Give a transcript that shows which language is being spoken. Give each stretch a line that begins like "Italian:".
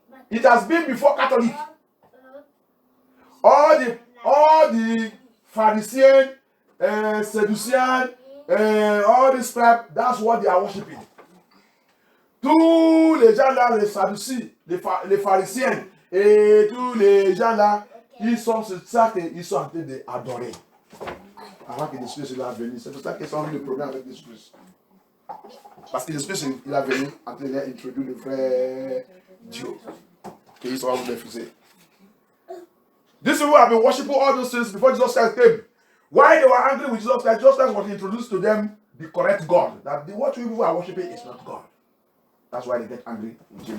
English: It has been before Catholic. All the Pharisee, Sadducean, all these scribes, that's what they are worshiping.
French: Tous les gens là, les Sadduciens, les pharisiens et tous les gens là, ils sont c'est ça qu'ils sont en train d'adorer. Avant que l'Esprit soit venu, c'est pour ça qu'ils ont eu le problème avec l'Esprit. Parce que l'Esprit il a venu en train d'introduire le vrai Dieu qu'ils sont en train de refuser.
English: These people have been worshiping all those things before Jesus Christ came. Why they were angry with Jesus Christ? Jesus Christ was introduced to them the correct God. That what people are worshiping is not God. That's why they get angry with him.